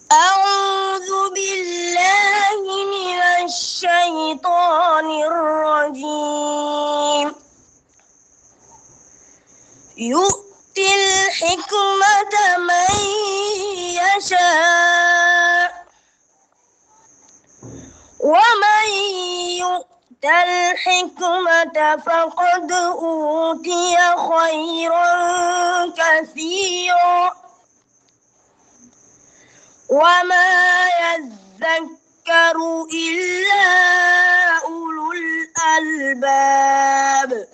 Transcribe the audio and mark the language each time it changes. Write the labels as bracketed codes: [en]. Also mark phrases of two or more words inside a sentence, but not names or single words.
[ar] أعوذ بالله من الشيطان الرجيم يؤتي الحكمة من يشاء ومن الحكمة فقد أوتي خيرا كثيرا وما يذكر إلا أولو الألباب